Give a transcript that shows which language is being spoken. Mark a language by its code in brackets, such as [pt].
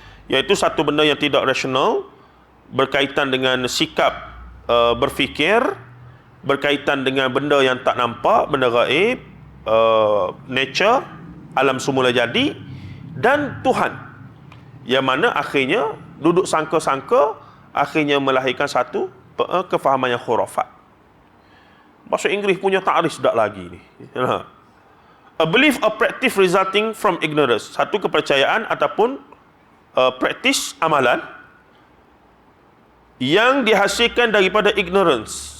[ms] Iaitu satu benda yang tidak rasional berkaitan dengan sikap berfikir, berkaitan dengan benda yang tak nampak, benda gaib, nature, alam semula jadi, dan Tuhan, yang mana akhirnya duduk sangka-sangka, akhirnya melahirkan satu kefahaman yang khurafat. Bahasa Inggeris punya ta'rif dah lagi ni. [en] A belief or practice resulting from ignorance. [ms] Satu kepercayaan ataupun practice amalan yang dihasilkan daripada ignorance.